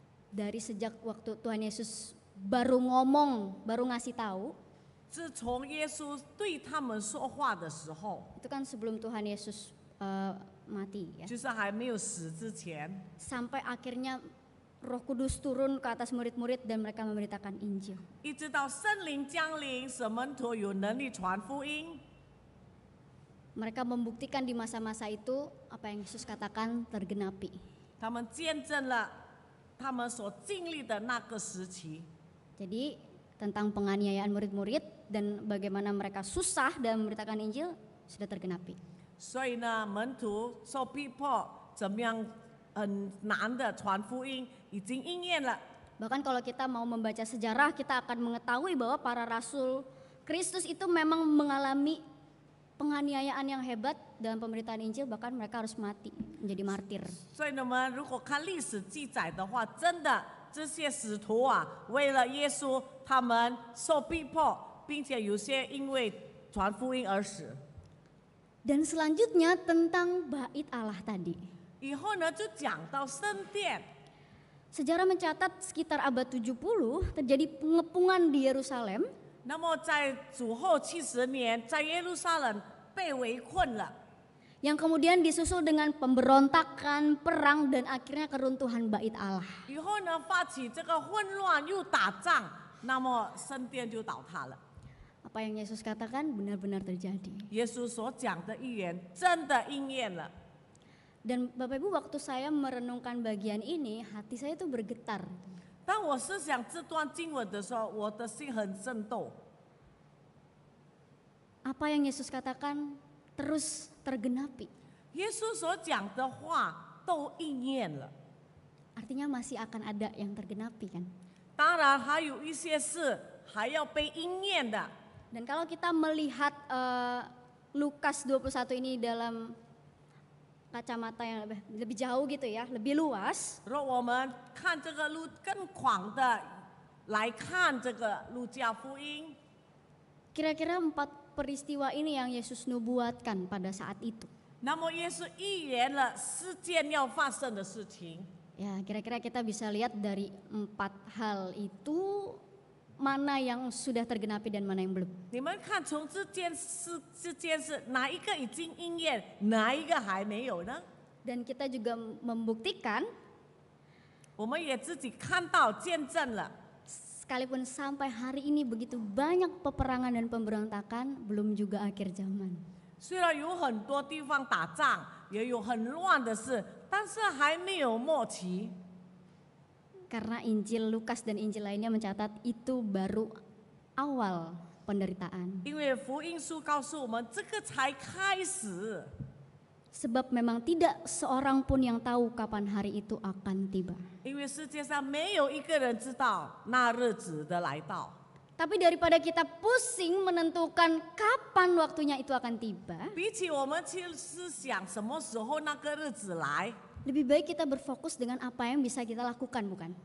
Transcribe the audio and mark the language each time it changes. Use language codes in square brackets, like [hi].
[id] Dari sejak waktu Tuhan Yesus baru ngomong, baru ngasih tahu, [zh] 自从耶稣对他们说话的时候， [id] itu kan sebelum Tuhan Yesus mati ya. [zh] 就是还没有死之前， [id] Sampai akhirnya Roh Kudus turun ke atas murid-murid dan mereka memberitakan Injil. [zh] 一直到圣灵降临，使门徒有能力传福音。 [id] Mereka membuktikan di masa-masa itu apa yang Yesus katakan tergenapi. [zh] 他们见证了他们所经历的那个时期。 [id] Jadi tentang penganiayaan murid-murid dan bagaimana mereka susah dalam memberitakan Injil sudah tergenapi. [zh] 所以呢，门徒受逼迫，怎么样很难的传福音，已经应验了。 [id] Bahkan kalau kita mau membaca sejarah, kita akan mengetahui bahwa para rasul Kristus itu memang mengalami penganiayaan yang hebat dalam pemberitaan Injil, bahkan mereka harus mati menjadi martir. [zh] 所以呢，我们如果看历史记载的话，真的这些使徒啊，为了耶稣，他们受逼迫，并且有些因为传福音而死。 [id] Dan selanjutnya tentang bait Allah tadi. [zh] 以后呢，就讲到圣殿。 [id] Sejarah mencatat sekitar abad 70 terjadi pengepungan di Yerusalem. [zh] 那么在主后70年，在耶路撒冷被围困了。 [id] Yang kemudian disusul dengan pemberontakan, perang, dan akhirnya keruntuhan bait Allah. [zh] 以后呢，发起这个混乱，又打仗，那么圣殿就倒塌了。 [id] Apa yang Yesus katakan benar-benar terjadi. [zh] 耶稣所讲的预言真的应验了。 [id] Dan Bapak Ibu, waktu saya merenungkan bagian ini, hati saya tuh bergetar. [zh] 当我思想这段经文的时候，我的心很震动。 [id] Apa yang Yesus katakan terus tergenapi. [zh] 耶稣所讲的话都应验了。 [id] Artinya masih akan ada yang tergenapi kan. [zh] 当然还有一些事还要被应验的。 [id] Dan kalau kita melihat Lukas 21 ini dalam kacamata yang lebih jauh gitu ya, lebih luas. [zh] 如果我们看这个路更广的来看这个路加福音， [id] Kira-kira 4 peristiwa ini yang Yesus nubuatkan pada saat itu. [zh] 那么耶稣预言了4件要发生的事情。 [id] Ya, kira-kira kita bisa lihat dari 4 hal itu mana yang sudah tergenapi dan mana yang belum. [zh] 你们看，从这件事哪一个已经应验，哪一个还没有呢？ [id] Dan kita juga membuktikan [zh] 我们也自己看到见证了。 [id] sekalipun sampai hari ini begitu banyak peperangan dan pemberontakan, belum juga akhir zaman. [zh] 虽然有很多地方打仗，也有很乱的事，但是还没有末期。 [id] Karena Injil Lukas dan Injil lainnya mencatat itu baru awal penderitaan. [zh] 因为福音书告诉我们，这个才开始。 [id] Sebab memang tidak seorang pun yang tahu kapan hari itu akan tiba. [zh] 因为世界上没有一个人知道那日子的来到。 [id] Tapi daripada kita pusing menentukan kapan waktunya itu akan tiba, [zh] 比起我们去思想什么时候那个日子来， [id] lebih baik kita berfokus dengan apa yang bisa kita lakukan, bukan?